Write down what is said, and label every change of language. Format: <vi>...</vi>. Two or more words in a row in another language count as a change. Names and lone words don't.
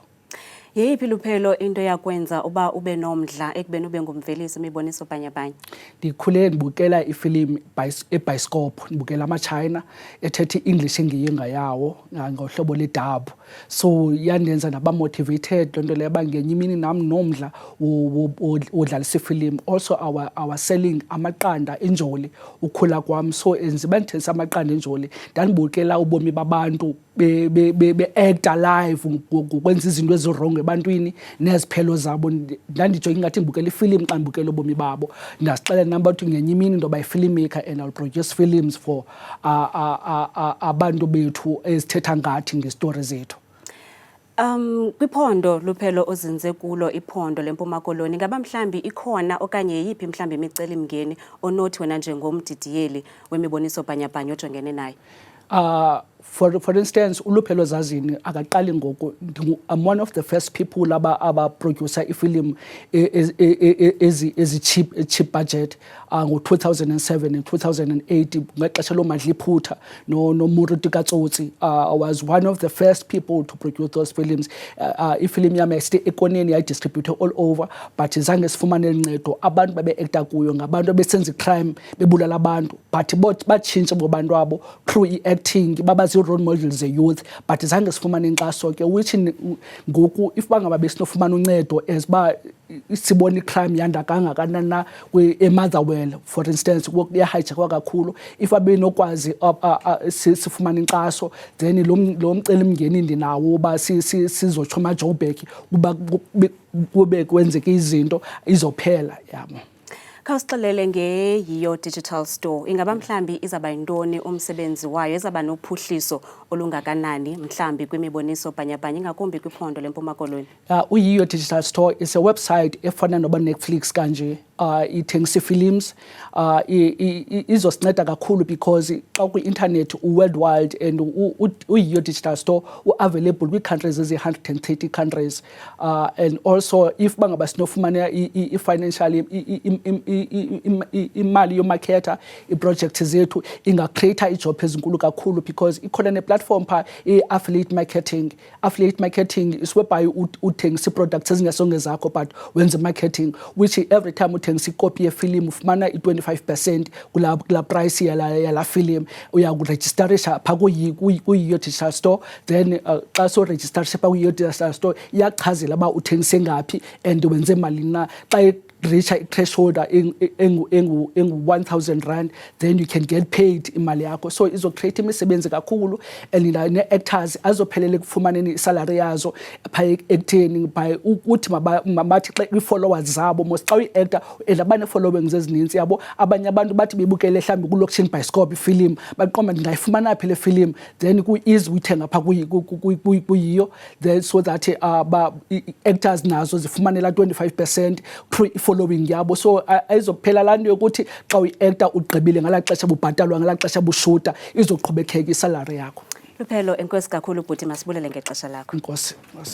<xh>Yeyiphi Luphelo into yakwenza uba ube nomdla ekubeni ube ngumvelisi imiboniso bhanyabhanya? Ndikhule ndibukela ifilimu ebhayisikopu, ndibukela amaChina ethetha i-English engeyengayawo ngohlobo ledub, so yandenza ndaba motivated loo nto leyo uba ngenye imini nam nomdla wodlalisa ifilimu.</xh> <en>Also our selling</en> <xh>amaqanda enjoli ukhula kwam, so enziba ndithengisa amaqanda enjoli ndandibukela ubomi babantu be-acta live ngokwenza izinto ezirong ebantwini neziphelo zabo. Ndandijonge ingathi ndibukela ifilimu xa ndibukela ubomi babo. Ndasixelela nam ukuthi ngenye imini ndoba yi-filmmaker</xh> <en>and I'll produce films for</en> <xh>abantu bethu ezithetha ngathi ngestori zethu. Kwiphondo Luphelo ozinze kulo iphondo leMpuma Koloni ngaba mhlambi ikhona okanye yiphi mhlambi imicelimngeni onothi wena njengomdidiyeli wemiboniso bhanyabhanya ojongene nayo? For instance, uLuphelo Zazini akaqali ngoku.</xh> <en>I'm one of the first people</en> <xh>aba-producer ifilm</xh> <en>cheap budget</en> <xh>ngo-2007 and 2008 ngexesha loMadliphutha noMoruti Katsotsi.</xh> <en>I was one of the first people to produce those films.</en> <xh>Ifilm yami yayisithi ekoneni yayidistributhe</xh> <en>all over</en> <xh>but zange sifumane ncedo. Abantu babe-acta kuyo ngabantu abesenza icrime bebulala abantu but batshintshe bobantu abo through i-acting babazii-</xh> <en>role models</en> <xh>ze-youth but zange sifumane inkxaso ke which ngoku if bangaba besinofumana uncedo as uba sibona icrime yanda kangakanani na eMotherwell</xh> <en>for instance</en> <xh>kuyahayijekwa kakhulu. If abenokwazi sifumane inkxaso then lo mcelimngeni ndinawo uba sizotsho amaJoburg kuba kube kwenzeke izinto izophela yabo. Khawusixelele ngeYiyo Digital Store ingaba mhlambi izaba yintoni umsebenzi wayo, ezaba nophuhliso olungakanani mhlambi kwimiboniso bhanyabhanya ingakumbi kwiphondo leMpuma Koloni?</xh> <en>uYiyo Digital Store is a website</en> <xh>efana noba Netflix kanje. Ithengisa films izosinceda kakhulu because xa kwi-internet worldwide and uYiyo Digital Store available kwi-countries ezi-130 countries.</xh> <en>And also if</en> <xh>bangaba sinofumana i-financial imali yomakhetha iprojekthi zethu ingacreata ijobs ezinkulu kakhulu because ikhona neplatform pha i-</xh> <en>affiliate marketing. Affiliate marketing is whereby</en> <xh>uthengisa ii-products ezingasonge zakho but wenza marketing</xh> <en>which every time</en> <xh>uthengisa ikopi yefilimu ufumana i-25% kula price yala film. Uyakurejistarisha pha kuYiyo Digital Store then xa sorejistarisha pha kuYiyo Digital Store iyachazela uba uthengise ngaphi and wenze malini na. Xa</xh> <en>reach threshold</en> <xh>engu-1,000 rand</xh> <en>then you can get paid</en> <xh>imali yakho, so izocreate imisebenzi kakhulu and ne-actors azophelele kufumaneni isalary yazo pha ekutheni by ukuthi mabathi xa ii-followers zabo mos xa uyi-actor and abane-followings ezininzi yabo. Abanye abantu bathi bebukele mhlawumbi kulokishini bhayisikopu ifilimu baqomba ndingayifumana phi le film then ku-easy uyithenga pha kuyiyo then</xh> <en>so that actors</en> <xh>nazo zifumane la 25% through following yabo, so ayizophela laa nto yokuthi xa uyi-actor ugqibile ngalaa xesha bubhatalwa ngalaa xesha bushuta izoqhubekeka isalary yakho. Luphelo, enkosi kakhulu bhuti, masibulele ngexesha lakho. Enkosi.</xh>